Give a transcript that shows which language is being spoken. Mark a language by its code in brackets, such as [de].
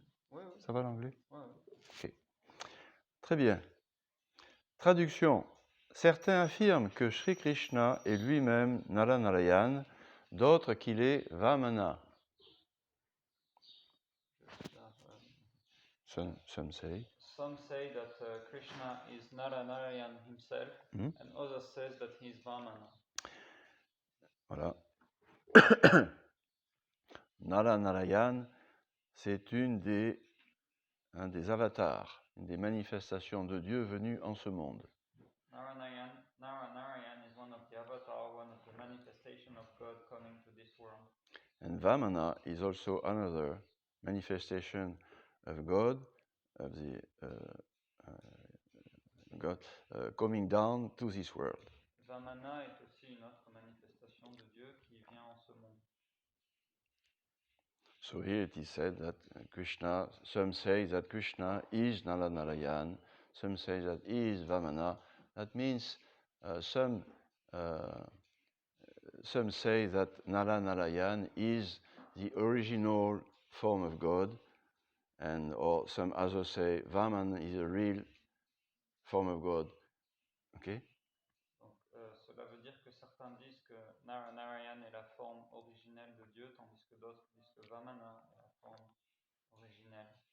[fr] Ouais. Ça va l'anglais? Ouais. Ok. Très bien. Traduction. Certains affirment que Sri Krishna est lui-même Naranarayan, d'autres qu'il est Vamana. [en] Some say. Some say that Krishna is Naranarayan himself, and others says that he is Vamana. [fr] Voilà. Naranarayan, c'est un des avatars, une des manifestations de Dieu venues en ce monde. [en] Naranarayan is one of the avatars, one of the manifestations of God coming to this world. And Vamana is also another manifestation of God, of the God coming down to this world. [fr] Vamana est aussi une autre manifestation de Dieu qui vient en ce monde. [en] So here it is said that Krishna, some say that Krishna is Naranarayan, some say that he is Vamana. That means some say that Naranarayan is the original form of God, or some others say Vaman is a real form of God. Okay? [fr] Donc, cela veut dire que certains disent que Naranarayan est la forme originelle de Dieu, tandis que d'autres disent que Vamana est la forme originelle.